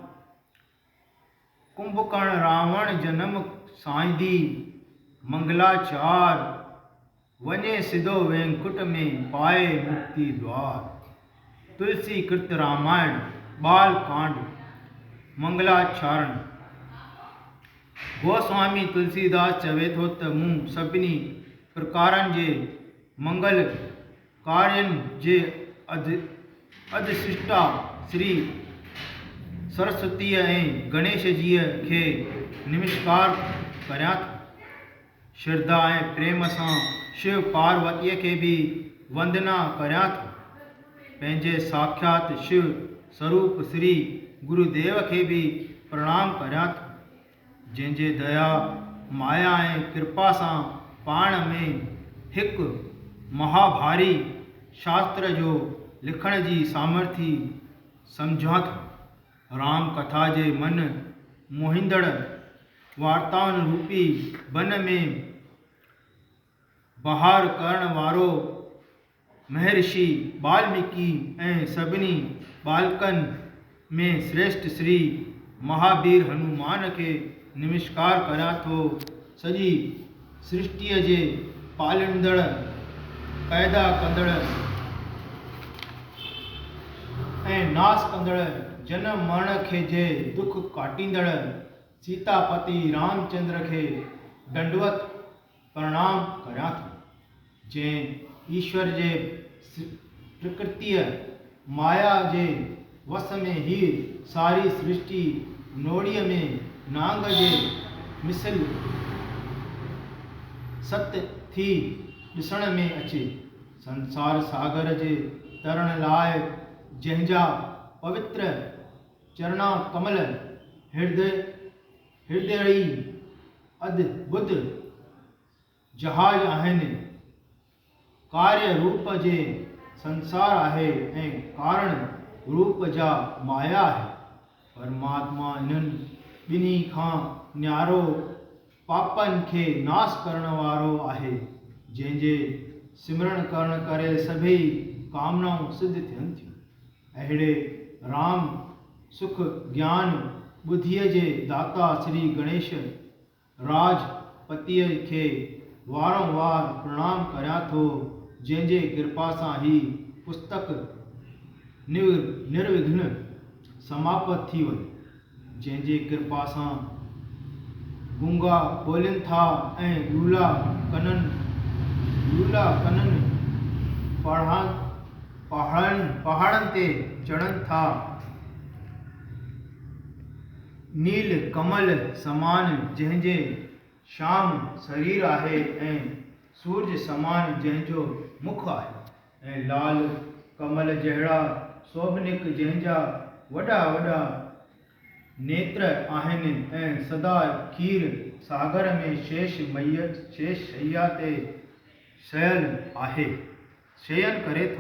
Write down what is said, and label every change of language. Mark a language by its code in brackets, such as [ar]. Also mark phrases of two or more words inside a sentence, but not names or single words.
[sd] कुंभकर्ण रावण जन्म साईंदी मंगलाचार। वने सिधो वैंकुट में पाए मुक्ति द्वार। तुलसी कृत रामायण बाल कांड मंगलाचरण। गोस्वामी तुलसीदास चवे थो त मूं सभिनी प्रकारनि जे मंगल कार्यनि जे अधिष्ठा श्री सरस्वतीअ ऐं गणेश जीअ खे नमस्कार करियां थो। श्रद्धा ऐं प्रेम सां शिव पार्वतीअ खे बि वंदना करियां थो। पंहिंजे साक्षात शिव स्वरूप श्री गुरुदेव खे बि प्रणाम करियां थो, जंहिंजे दया माया ऐं कृपा सां पाण में हिकु महाभारी शास्त्र जो लिखण जी सामर्थ्य सम्झां थो। राम कथा जे मन मोहींदड़ वार्ताउनि रूपी वन में बहार करण वारो महर्षि वाल्मीकि ऐं सभिनी बालकनि में श्रेष्ठ श्री महावीर हनुमान खे नमस्कार करियां थो। सॼी सृष्टिअ जे पालींदड़ पैदा कंदड़ ऐं नाश कंदड़ जनम मरण खे जे दुख काटींदड़ सीतापति रामचंद्र खे दंडवत प्रणाम करियां थो, जंहिं ईश्वर जे प्रकृतिअ माया जे वस में ही सारी सृष्टि नोड़ीअ में नांग जे मिसल सत थी ॾिसण में अचे। संसार सागर जे तरण लाइ जंहिंजा पवित्र चरणा कमल हृदयी अद्भुत जहाज आहिनि। कार्य रूप जे संसार आहे ऐं कारण रूप जा माया आहे। परमात्मा इन्हनि ॿिन्ही खां न्यारो पापनि खे नाश करण वारो आहे, जंहिंजे सिमरण करण करे सभई कामनाऊं सिद्ध थियनि थियूं। अहिड़े राम सुख ज्ञान बुद्धीअ जे दाता श्री गणेश राजपतीअ खे वारंवार प्रणाम करियां थो, जंहिंजे कृपा सां ही पुस्तक निर्विघ्न समाप्त थी वई। जंहिंजे कृपा सां गूंगा ॿोलिनि था ऐं लूला कननि पहाड़नि ते चढ़नि था। नील कमल समान जंहिंजे श्याम शरीर आहे ऐं सूरज समान जंहिंजो मुख आहे, ऐं लाल कमल जहिड़ा शोभनिक जंहिंजा वॾा वॾा नेत्र आहिनि, ऐं सदा खीर सागर में शेष शैया ते शयन करे थो।